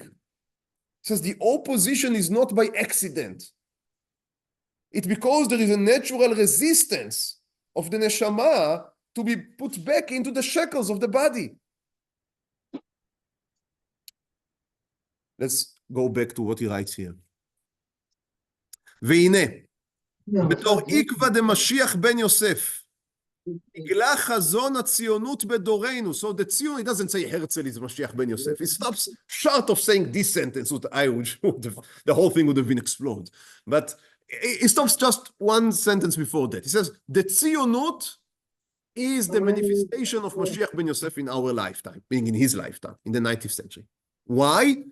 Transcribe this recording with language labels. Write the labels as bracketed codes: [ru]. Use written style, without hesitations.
[en] He says the opposition is not by accident. It's because there is a natural resistance of the neshama to be put back into the shackles of the body. Let's go back to what he writes here. [he] והנה, בתור עקבא דמשיח בן יוסף, נגלה חזון הציונות בדורנו. [en] So the Zion, it doesn't say Herzl is Mashiach ben Yosef. It stops short of saying this sentence, the whole thing would have been exploded. But it stops just one sentence before that. He says, the Zionut is the manifestation of Mashiach ben Yosef in our lifetime, being in his lifetime, in the 19th century. Why?